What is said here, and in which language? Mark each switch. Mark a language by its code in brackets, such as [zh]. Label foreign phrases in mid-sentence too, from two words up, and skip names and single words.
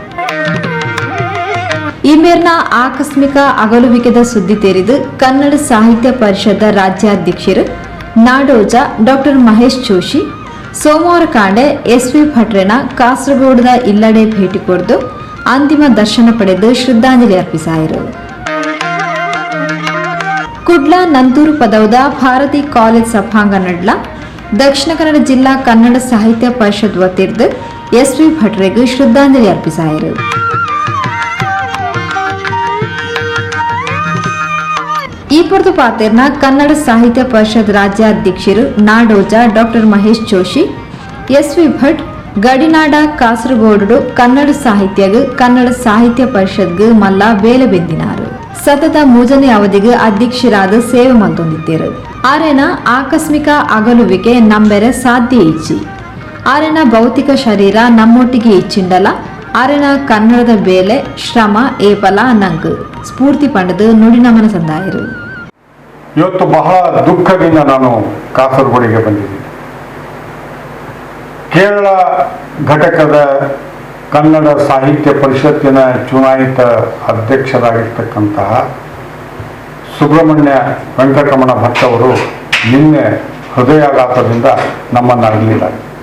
[tcy] ಈ ಮೇರ್ನ ಆಕಸ್ಮಿಕ ಅಗಲುವಿಕೆದ ಸುದ್ದಿ ತೇರಿದು ಕನ್ನಡ ಸಾಹಿತ್ಯ ಪರಿಷತ್ ರಾಜ್ಯಾಧ್ಯಕ್ಷರು ನಾಡೋಜ ಡಾ ಮಹೇಶ್ ಜೋಶಿ ಸೋಮವಾರ ಕಾಂಡೆ ಎಸ್.ವಿ. ಭಟ್ರನ ಕಾಸರಗೋಡದ ಇಲ್ಲಡೆ ಭೇಟಿ ಕೊಡ್ದು ಅಂತಿಮ ದರ್ಶನ ಪಡೆದು ಶ್ರದ್ಧಾಂಜಲಿ ಅರ್ಪಿಸಾಯಿರು. ಕುಡ್ಲ ನಂತೂರು ಪದವದ ಭಾರತಿ ಕಾಲೇಜ್ ಸಭಾಂಗಣಡ್ಲ ದಕ್ಷಿಣ ಕನ್ನಡ ಜಿಲ್ಲಾ ಕನ್ನಡ ಸಾಹಿತ್ಯ ಪರಿಷತ್ ವತಿರ್ದು ಎಸ್.ವಿ. ಭಟ್ರಿಗೆ ಶ್ರದ್ಧಾಂಜಲಿ ಅರ್ಪಿಸಾಯಿರು. ಈ ಪೊರ್ದು ಪಾತೆರ್ನ ಕನ್ನಡ ಸಾಹಿತ್ಯ ಪರಿಷತ್ ರಾಜ್ಯಾಧ್ಯಕ್ಷರು ನಾಡೋಜ ಡಾ ಮಹೇಶ್ ಜೋಶಿ ಎಸ್.ವಿ. ಭಟ್ ಗಡಿನಾಡ ಕಾಸರಗೋಡು ಕನ್ನಡ ಸಾಹಿತ್ಯ ಪರಿಷತ್ಗೆ ಮಲ್ಲ ಬೇಲೆ ಬೆಂದಿನಾರು. ಸತತ ಮೂಜನೇ ಅವಧಿಗೆ ಅಧ್ಯಕ್ಷರಾದ ಸೇವೆ ಮಲ್ತೊಂದಿದ್ದರು. ಆರೆನ ಆಕಸ್ಮಿಕ ಅಗಲುವಿಕೆ ನಂಬೆರೆ ಸಾಧ್ಯ ಇಚ್ಚಿ ಆರೆನ ಭೌತಿಕ ಶರೀರ ನಮ್ಮೊಟ್ಟಿಗೆ ಇಚ್ಚಿಂಡಲ ಆರೆನ ಕನ್ನಡದ ಬೇಲೆ ಶ್ರಮ ಏಪಲ ನಂಗ್ ಸ್ಫೂರ್ತಿ ಪಂಡದು ನುಡಿನಮನ ಸಂದಾಯರು. [kn] ಇವತ್ತು ಬಹಳ ದುಃಖದಿಂದ ನಾನು ಕಾಸರಗೋಡಿಗೆ ಬಂದಿದ್ದೀನಿ. ಕೇರಳ ಘಟಕದ ಕನ್ನಡ ಸಾಹಿತ್ಯ ಪರಿಷತ್ತಿನ ಚುನಾಯಿತ ಅಧ್ಯಕ್ಷರಾಗಿರ್ತಕ್ಕಂತಹ ಸುಬ್ರಹ್ಮಣ್ಯ ವೆಂಕಟರಮಣ ಭಟ್ ಅವರು ನಿನ್ನೆ ಹೃದಯಾಘಾತದಿಂದ ನಮ್ಮನ್ನು ಅಗಲಿದ್ದಾರೆ.